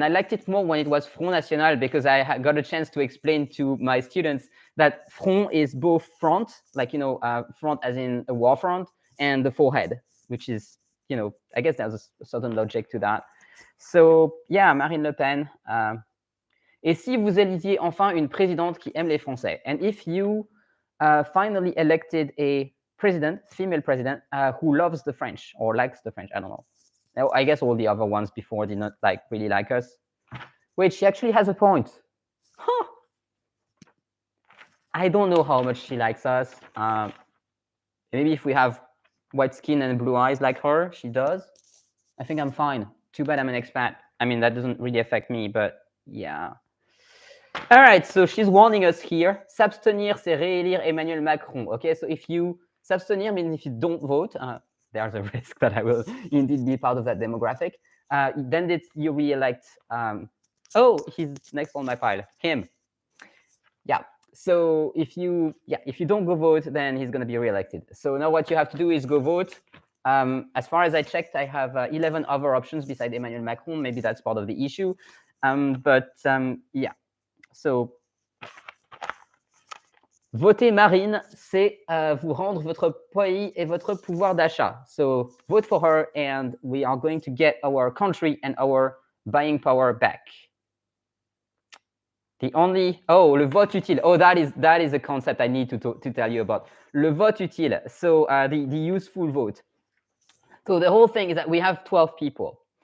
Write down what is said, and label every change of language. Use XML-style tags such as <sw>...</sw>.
<en>And I liked it more when it was Front National because I got a chance to explain to my students that front is both front, like, front as in a war front, and the forehead, which is, I guess there's a certain logic to that. So, yeah, Marine Le Pen.</en> <fr>Et si vous élisiez enfin une présidente qui aime les Français?</fr> <en>And if you finally elected a president, female president, who loves the French or likes the French, I don't know. I guess all the other ones before did not really like us. Wait, she actually has a point. Huh. I don't know how much she likes us. Maybe if we have white skin and blue eyes like her, she does. I think I'm fine. Too bad I'm an expat. I mean, that doesn't really affect me, but yeah. All right, so she's warning us here.</en> <fr>S'abstenir, c'est réélire Emmanuel Macron.</fr> <en>Okay, so if you s'abstenir means if you don't vote, there's a risk that I will indeed be part of that demographic. Then you re-elect. Oh, he's next on my pile. Him. Yeah. So if you don't go vote, then he's going to be re-elected. So now what you have to do is go vote. As far as I checked, I have 11 other options besides Emmanuel Macron. Maybe that's part of the issue. Yeah.</en> <fr>So, voter Marine, c'est vous rendre votre pays et votre pouvoir d'achat.</fr> <en>So, vote for her and we are going to get our country and our buying power back. Le vote utile. Oh, that is a concept I need to tell you about. Le vote utile. So, the useful vote. So, the whole thing is that we have 12 people.</en>